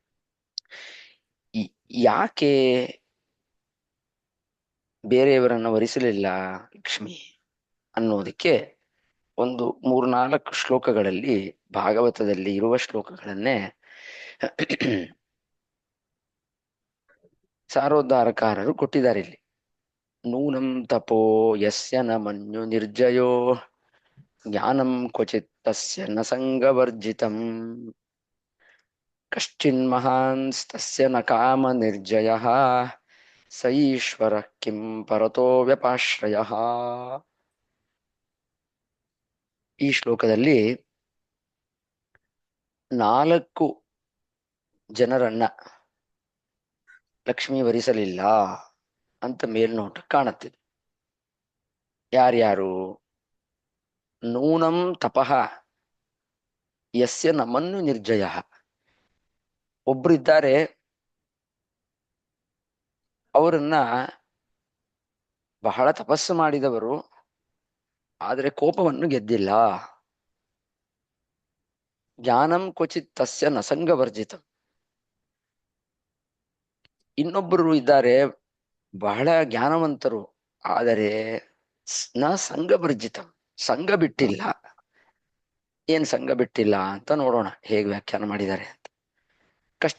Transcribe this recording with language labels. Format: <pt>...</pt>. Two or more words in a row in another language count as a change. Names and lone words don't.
<kn>ಯಾಕೆ ಬೇರೆಯವರನ್ನ ವರಿಸಲಿಲ್ಲ ಲಕ್ಷ್ಮಿ ಅನ್ನೋದಕ್ಕೆ ಒಂದು 3-4 ಶ್ಲೋಕಗಳಲ್ಲಿ, ಭಾಗವತದಲ್ಲಿ ಇರುವ ಶ್ಲೋಕಗಳನ್ನೇ ಸಾರೋದ್ಧಾರಕಾರರು ಕೊಟ್ಟಿದ್ದಾರೆ.</kn> <sa>ಇಲ್ಲಿ ನೂನಂ ತಪೋ ಯಸ್ಯ ನ ಮನ್ಯು ನಿರ್ಜಯೋ ಜ್ಞಾನಂ ಕ್ವಚಿತ್ ತಸ್ಯ ನ ಸಂಗವರ್ಜಿತಂ ಕಶ್ಚಿನ್ಮಹಾನ್ಸ್ತಸ್ಯ ನ ಕಾಮ ನಿರ್ಜಯಃ ಸ ಈಶ್ವರ ಕಿಂ ಪರತೋ ವ್ಯಪಾಶ್ರಯಃ.</sa> <kn>ಈ ಶ್ಲೋಕದಲ್ಲಿ 4 ಜನರನ್ನ ಲಕ್ಷ್ಮಿ ವರಿಸಲಿಲ್ಲ ಅಂತ ಮೇಲ್ನೋಟ ಕಾಣುತ್ತಿದೆ.</kn> <sa>ಯಾರ್ಯಾರು? ನೂನಂ ತಪಃ ಯಸ್ಯ ನಮನ್ನು ನಿರ್ಜಯ.</sa> <kn>ಒಬ್ರಿದ್ದಾರೆ, ಅವರನ್ನ ಬಹಳ ತಪಸ್ಸು ಮಾಡಿದವರು, ಆದರೆ ಕೋಪವನ್ನು ಗೆದ್ದಿಲ್ಲ.</kn> <sa>ಜ್ಞಾನಂ ಕ್ವಚಿತ್ ತಸ್ಯ ನ ಸಂಗವರ್ಜಿತ.</sa> <kn>ಇನ್ನೊಬ್ಬರು ಇದ್ದಾರೆ, ಬಹಳ ಜ್ಞಾನವಂತರು, ಆದರೆ</kn> <sa>ನ ಸಂಗವರ್ಜಿತ,</sa> <kn>ಸಂಘ ಬಿಟ್ಟಿಲ್ಲ. ಏನ್ ಸಂಘ ಬಿಟ್ಟಿಲ್ಲ ಅಂತ ನೋಡೋಣ ಹೇಗೆ ವ್ಯಾಖ್ಯಾನ ಮಾಡಿದ್ದಾರೆ ಅಂತ.</kn>